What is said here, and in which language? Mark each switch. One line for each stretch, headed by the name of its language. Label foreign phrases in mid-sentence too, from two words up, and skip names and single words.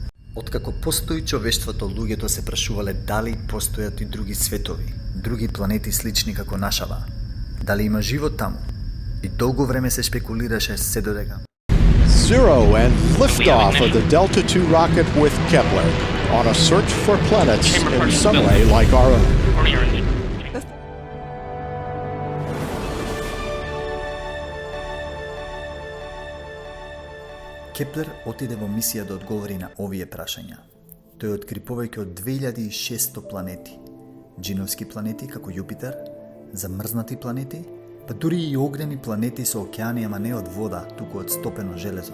Macedonian: Откако постои човештвото, луѓето се прашувале дали постојат и други светови, други планети слични како нашава. Дали има живот таму? И долго време се спекулираше се додека
English: Zero and liftoff of the Delta II rocket with Kepler on a search for planets in some way like our own.
Macedonian: Кеплер отиде во мисија да одговори на овие прашања. Тој откри повеќе од 2600 планети, джиновски планети како Јупитер, замрзнати планети, па дури и огнени планети со океани, ама не од вода, туку од стопено железо.